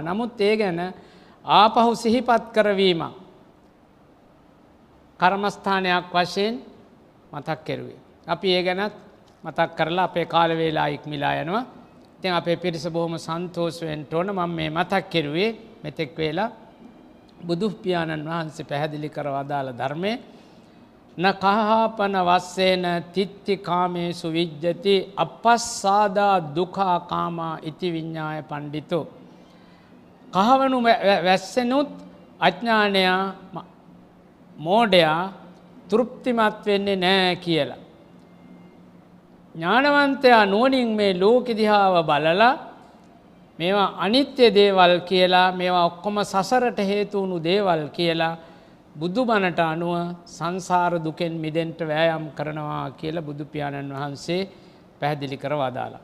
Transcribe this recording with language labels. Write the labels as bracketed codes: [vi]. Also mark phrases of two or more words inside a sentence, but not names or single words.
[si] නමුත් ඒ ගැන ආපහු සිහිපත් කරවීම කර්මස්ථානයක් වශයෙන් මතක් කෙරුවේ. අපි ඒ ගැනත් මතක් කරලා අපේ කාල වේලා ඉක්මලා යනවා. ඉතින් අපේ පිරිස බොහොම සන්තෝෂ වෙන්න ඕන. මම මේ මතක් කෙරුවේ මෙතෙක් වේලා බුදු පියාණන් වහන්සේ පැහැදිලි කර වදාළ ධර්මයේ [pi] නකහපන වස්සේන තිත්ති කාමේසු විජ්ජති අපස්සාදා දුකා කාමා ඉති විඤ්ඤාය පණ්ඩිතෝ [si] කහවණු වැස්සෙනුත් අඥානයා මෝඩයා තෘප්තිමත් වෙන්නේ නැහැ කියලා. ඥානවන්තයා නුවණින් මේ ලෝක දිහාව බලලා මේවා අනිත්‍ය දේවල් කියලා මේවා ඔක්කොම සසරට හේතු වුණු දේවල් කියලා බුදුබණට අනුව සංසාර දුකෙන් මිදෙන්න වෑයම් කරනවා කියලා බුදු පියාණන් වහන්සේ පැහැදිලි කර වදාලා.